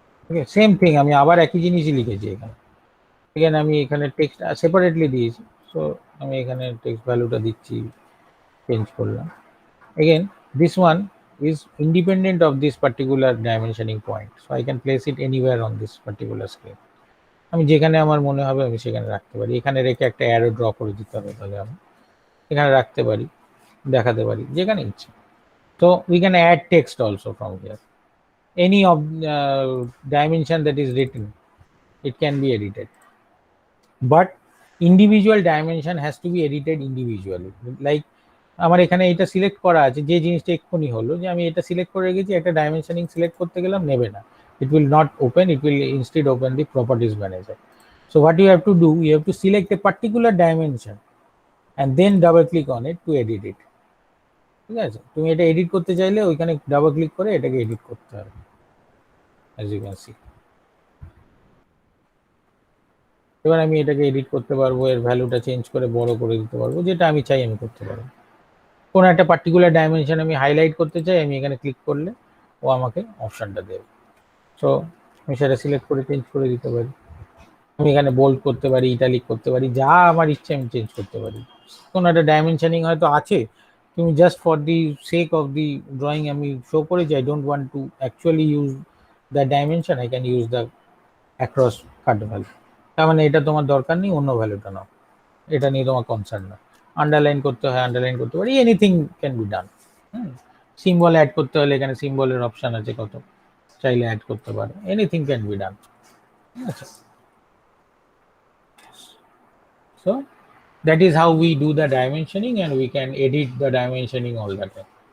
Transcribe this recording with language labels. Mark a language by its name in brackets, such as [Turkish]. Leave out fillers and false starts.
[English] Okay, same thing [Bangla] আমি আবার একই জিনিসই লিখেছি এখানে, এখানে আমি এখানে টেক্সট সেপারেটলি দিয়েছি, সো আমি এখানে টেক্সট ভ্যালুটা দিচ্ছি, চেঞ্জ করলাম। [English] Again, this one is independent of this particular dimensioning point, so I can place it anywhere on this particular screen. [Bangla] আমি যেখানে আমার মনে হবে আমি সেখানে রাখতে পারি, এখানে রেখে একটা অ্যারো ড্র করে দিতে হবে, তাহলে আমি এখানে রাখতে পারি, দেখাতে পারি যেখানে ইচ্ছে। [English] So we can add text also from here, any of dimension that is written, it can be edited, but individual dimension has to be edited individually. [Bangla] Like আমার এখানে এটা সিলেক্ট করা আছে, যে জিনিসটা এক্ষুনি হলো যে আমি এটা সিলেক্ট করে রেখেছি, একটা ডাইমেনশনিং সিলেক্ট করতে গেলাম নেবে না, [English] it will not open, it will instead open the properties manager. So what you have to do, you have to select a particular dimension and then double click on it to edit it. [Bangla] ঠিক আছে, তুমি এটা edit করতে চাইলে ওইখানে double click করে এটাকে edit করতে হবে, [English] as you can see. [Bangla] এবার আমি এটাকে এডিট করতে পারবো, এর ভ্যালুটা চেঞ্জ করে বড় করে দিতে পারবো, যেটা আমি চাই আমি করতে পারবো। কোন একটা পার্টিকুলার ডাইমেনশন আমি হাইলাইট করতে চাই, আমি এখানে ক্লিক করলে ও আমাকে অপশনটা দেবে। সো আমি সেটা সিলেক্ট করে চেঞ্জ করে দিতে পারি, আমি এখানে বোল্ড করতে পারি, ইটালিক করতে পারি, যা আমার ইচ্ছে আমি চেঞ্জ করতে পারি। কোন একটা ডাইমেনশনিং হয়তো আছে, তুমি [English] just for the sake of the drawing [Bangla] আমি শো করেছি, [English] I don't want to actually use the dimension, I can use the across cut value, [Bangla] তার মানে এটা তোমার দরকার নেই, অন্য ভ্যালুটা নাও, এটা নিয়ে তোমার কনসার্ন না। আন্ডারলাইন করতে হয় আন্ডারলাইন করতে পারি, [English] Anything can be done. [Bangla] Symbol add করতে হলে এখানে সিম্বলের অপশন আছে কত, চাইলে অ্যাড করতে পারো, এনিথিং ক্যান বি ডান। আচ্ছা, [English] so that is how we do the dimensioning and we can edit the dimensioning all the time.